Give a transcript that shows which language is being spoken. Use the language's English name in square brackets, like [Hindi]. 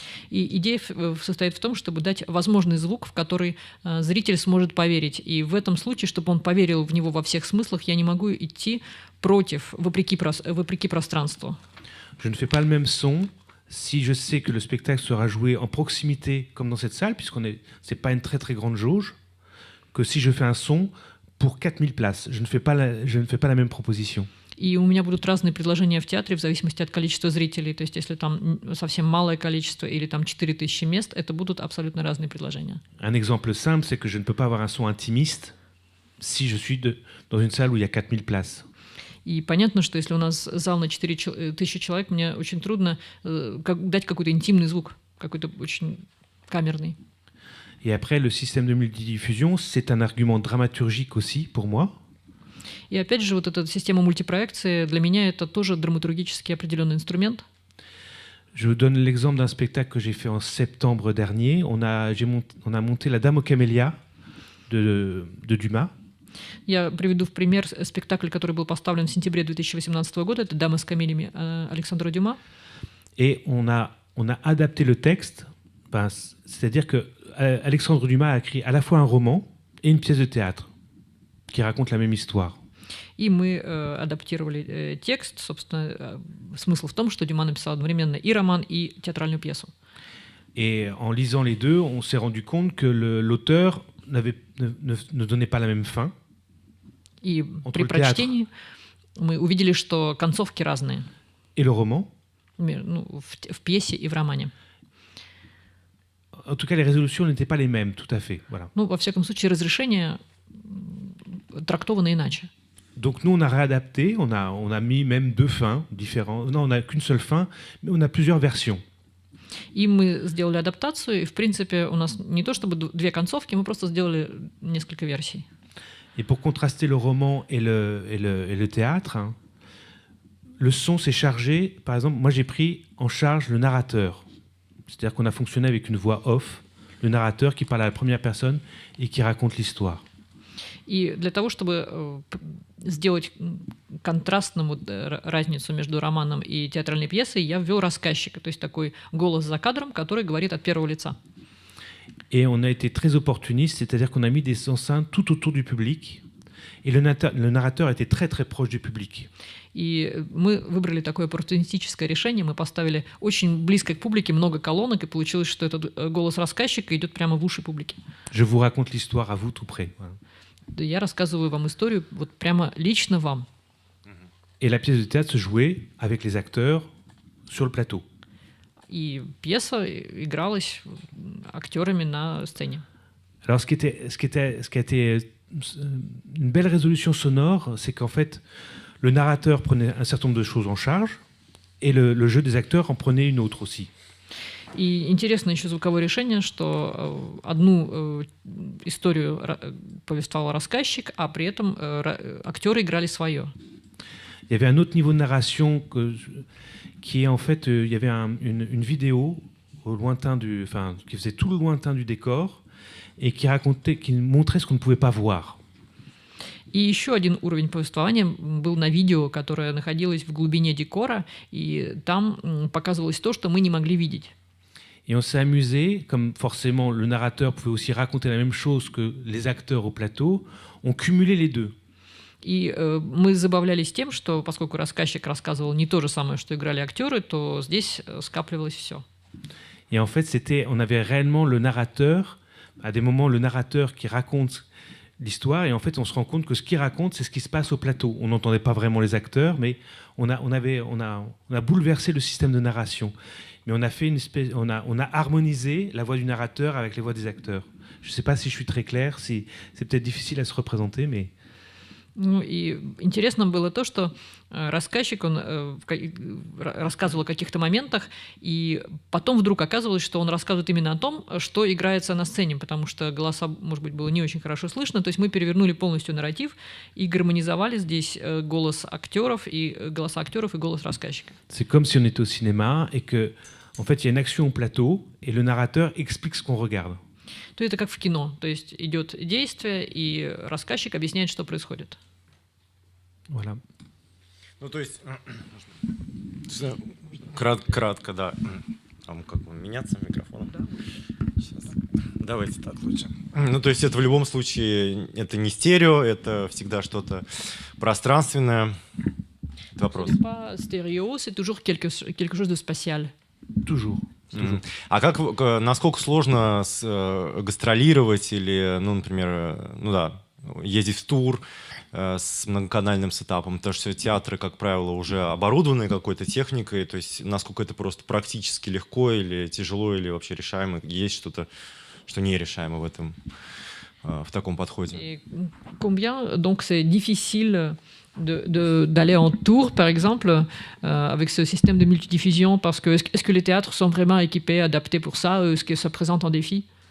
[Russian] И идея состоит в том, чтобы дать возможный звук, в который зритель сможет поверить. И в этом случае, чтобы он поверил в него во всех смыслах, я не могу идти против, вопреки пространству. [French] Je ne fais pas le même son si je sais que le spectacle sera joué en proximité, comme dans cette salle, c'est pas une très très grande jauge, que si je fais un son pour 4000 places. Je ne fais pas la même proposition. [Russian] И у меня будут разные предложения в театре в зависимости от количества зрителей. То есть если там совсем малое количество или там 4000 мест, это будут абсолютно разные предложения. [French] Un exemple simple, c'est que je ne peux pas avoir un son intimiste si je suis dans une salle où il y a 4000 places. [Russian] И понятно, что если у нас зал на 4000 человек, мне очень трудно дать какой-то интимный звук, какой-то очень камерный. [French] Et après, le système de multidiffusion, c'est un argument dramaturgique aussi pour moi. [Russian] И опять же, вот эта система мультипроекции, для меня это тоже драматургически определенный инструмент. [French] Je vous donne l'exemple d'un spectacle que j'ai fait en septembre dernier. On a monté La Dame aux Camélias de Dumas. [Russian] Я приведу в пример спектакль, который был поставлен в сентябре 2018 года. Это «Дама с камелиями» Александра Дюма. [French] Et on a adapté le texte. C'est-à-dire que Alexandre Dumas a écrit à la fois un roman et une pièce de théâtre qui raconte la même histoire. [Russian] И мы адаптировали текст. Собственно, смысл в том, что Дюма написал одновременно и роман, и театральную пьесу. [French] Et en lisant les deux, on s'est rendu compte que l'auteur ne donnait pas la même fin. [Russian] И при прочтении мы увидели, что концовки разные. [French] Et le roman. [Russian] В пьесе и в романе. [French] En tout cas, les résolutions n'étaient pas les mêmes, tout à fait. Voilà. [Russian] Ну, во всяком случае, разрешения трактованы иначе. [French] Donc nous, on a réadapté, on a mis même 2 fins différentes. Non, on n'a qu'une seule fin, mais on a plusieurs versions. [Russian] И мы сделали адаптацию, и, в принципе, у нас не то чтобы 2 концовки, мы просто сделали несколько версий. [French] Et pour contraster le roman et le théâtre, hein, le son s'est chargé. Par exemple, moi, j'ai pris en charge le narrateur. C'est-à-dire qu'on a fonctionné avec une voix off, le narrateur qui parle à la première personne et qui raconte l'histoire. [Russian] И для того, чтобы сделать контрастным разницу между романом и театральной пьесой, я ввел рассказчика, то есть такой голос за кадром, который говорит от первого лица. [French] Et on a été très opportuniste, c'est-à-dire qu'on a mis des enceintes tout autour du public. Et le narrateur était très très proche du public. [Russian] И мы выбрали такое оппортунистическое решение. Мы поставили очень близко к публике много колонок, и получилось, что этот голос рассказчика идет прямо в уши публики. [French] Je vous raconte l'histoire à vous tout près. Voilà. [Russian] Я рассказываю вам историю вот прямо лично вам. [French] Et la pièce de théâtre se jouait avec les acteurs sur le plateau. [Russian] И пьеса игралась актерами на сцене. [French] Alors ce qui a été une belle résolution sonore, c'est qu'en fait, le narrateur prenait un certain nombre de choses en charge, et le jeu des acteurs en prenait une autre aussi. [Russian] И интересно еще звуковое решение, что одну историю повествовал рассказчик, а при этом актеры играли свое. [French] Il y avait un autre niveau de narration qui est en fait, il y avait une vidéo au lointain qui faisait tout le lointain du décor et qui montrait ce qu'on ne pouvait pas voir. [Russian] И еще один уровень повествования был на видео, которое находилось в глубине декора, и там показывалось то, что мы не могли видеть. [French] Et on s'est amusé, comme forcément le narrateur pouvait aussi raconter la même chose que les acteurs au plateau, on cumulait les deux. [Russian] И мы забавлялись тем, что поскольку рассказчик рассказывал не то же самое, что играли актеры, то здесь скапливалось все. [French] Et en fait, on avait réellement le narrateur, à des moments le narrateur qui raconte l'histoire, et en fait on se rend compte que ce qu'il raconte, c'est ce qui se passe au plateau. On n'entendait pas vraiment les acteurs, mais on a bouleversé le système de narration. Mais on a harmonisé la voix du narrateur avec les voix des acteurs. Je ne sais pas si je suis très clair, c'est peut-être difficile à se représenter, mais... [Russian] Ну и интересно было то, что рассказчик, он рассказывал о каких-то моментах, и потом вдруг оказывалось, что он рассказывает именно о том, что играется на сцене, потому что голоса, может быть, было не очень хорошо слышно. То есть мы перевернули полностью нарратив и гармонизовали здесь голос актеров и голоса актеров и голос рассказчика. [French] C'est comme si on était au cinéma et que, en fait, il y a une action au plateau et le narrateur explique ce qu'on regarde. [Russian] То это как в кино, то есть идет действие, и рассказчик объясняет, что происходит. [French] Voilà. [Russian] Ну, то есть, кратко, да. Там как меняться микрофоном? Да. Сейчас. Давайте так лучше. Ну, то есть это в любом случае, это не стерео, это всегда что-то пространственное. Это вопрос. [French] Pas stéréo, c'est toujours quelque chose de spatial. Toujours. [Russian] А насколько сложно гастролировать или, ну, например, ездить в тур с многоканальным сетапом? Потому что театры, как правило, уже оборудованы какой-то техникой, то есть насколько это просто практически легко или тяжело, или вообще решаемо? Есть что-то, что нерешаемо в таком подходе? [French] Et combien donc c'est difficile d'aller en tour, par exemple, avec ce système de multidiffusion, parce que est-ce que les théâtres sont vraiment équipés, adaptés pour ça? Est-ce que ça présente un défi?